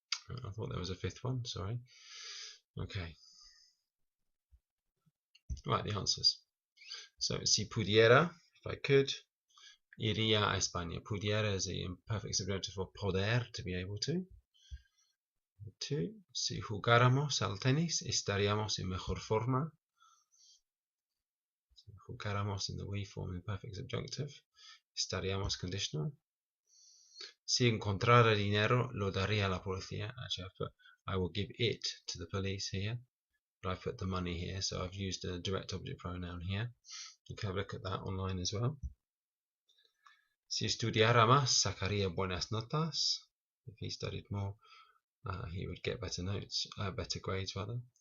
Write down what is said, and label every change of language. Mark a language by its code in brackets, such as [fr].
[en] I thought there was a fifth one, sorry. Okay. Right, the answers. So, [es] si pudiera, [en] if I could, [es] iría a España. [en] Pudiera is the imperfect subjunctive for poder, to be able to. 2. [es] Si jugáramos al tenis, estaríamos en mejor forma. Si jugáramos [en] in the we form, imperfect subjunctive. Estaríamos conditional. [es] Si encontrara dinero, lo daría a la policía. [en] Actually, I've put I will give it to the police here, but I've put the money here, so I've used a direct object pronoun here. You can have a look at that online as well. [es] Si estudiara más, sacaría buenas notas. [en] If he studied more, he would get better notes, better grades rather.